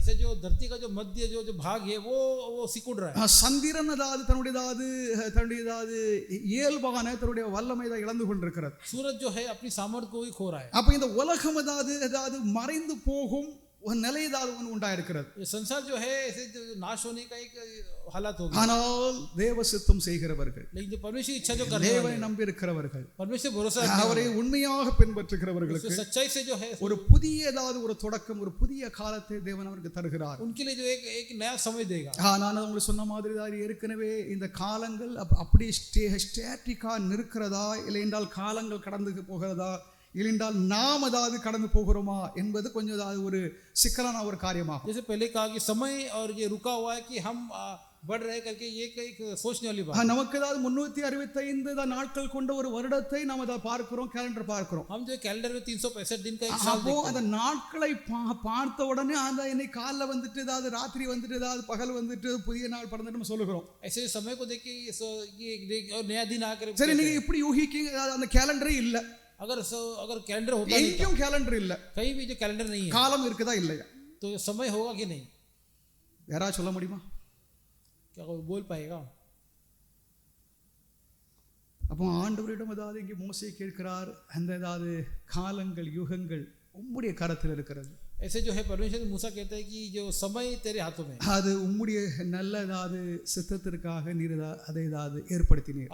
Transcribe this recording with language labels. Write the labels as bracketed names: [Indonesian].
[Hindi] ऐसे जो धरती का जो मध्य जो भाग है वो सिकुड़ रहा है. [Tamil] சந்திரன் தன்னுடைய இயல்பான தன்னுடைய வல்லமை இழந்து கொண்டிருக்கிறது. [Hindi] सूरज जो है अपनी सामर्थ्य को ही खो रहा है. [Tamil] அப்ப இந்த உலகம் மறைந்து போகும் ஒரு நிலை உண்டாயிருக்கிறது. [Hindi] संसार जो है ऐसे नाश होने का एक हालत हो गया. [Tamil] ஆனால் தேவ சித்தம் செய்கிறவர்கள், [Hindi] लेकिन जो परमेश्वर की इच्छा जो करने [Tamil] தேவனை நம்பி இருக்கிறவர்கள், [Hindi] परमेश्वर भरोसा [Tamil] அவரை உண்மையாக பின்பற்றுகிறவர்களுக்கு [Hindi] सच्चाई से जो है [Tamil] ஒரு புதிய ஒரு தொடக்கம், ஒரு புதிய காலத்தை தேவன் அவருக்கு தருகிறார். [Hindi] उनके लिए जो एक नया समय देगा. [Tamil] நான் உங்களுக்கு சொன்ன மாதிரி ஏற்கனவே இந்த காலங்கள் அப்படி ஸ்டாட்டிக்கா நிற்கிறதா இல்லை என்றால் காலங்கள் கடந்து போகிறதா இல்லைன்றால் நாம் கடந்து போகிறோமா என்பது கொஞ்சம் ஒரு சிக்கலான ஒரு காரியமாகும். [Hindi] जैसे पहले कहा कि समय और ये रुका हुआ है कि हम बढ़ रहे करके ये एक सोचने वाली बात. [Tamil] நமக்கு 365 நாட்கள் கொண்ட ஒரு வருடத்தை நாம் பார்க்கிறோம், கேலண்டர் பார்க்கிறோம். [Hindi] हम जो कैलेंडर में 365 दिन का एक साल देखते हैं. [Tamil] அந்த நாட்களை பார்த்த உடனே இன்னைக்கு காலைல ராத்திரி பகல் புதிய நாள் பிறந்துட்டு சொல்லுகிறோம். [Hindi] ऐसे समय को देख के ये और नया दिन आकर [Tamil] சரி, நீங்க இப்படி யூகிக்கீங்க அந்த கேலண்டரே இல்ல. [Hindi] अगर कैलेंडर होता नहीं, क्यों कैलेंडर [Tamil] இல்ல? [Hindi] कहीं भी जो कैलेंडर नहीं है, [Tamil] காலம் இருக்குதா இல்லையா? [Hindi] तो समय होगा कि नहीं? [Tamil] யாரா சொல்ல முடியுமா? [Hindi] क्या कोई बोल पाएगा? [Tamil] அப்போ ஆண்டவரிடம் இங்கே மோசே கேட்கிறார், அந்த காலங்கள் யுகங்கள் உம்முடைய கரத்தில் இருக்கிறது. [Hindi] ऐसे जो है परमेश्वर मूसा कहता है कि जो समय तेरे हाथों में, [Tamil] அது உம்முடைய நல்ல சித்தத்திற்காக நீர் அதை ஏற்படுத்தினீர்.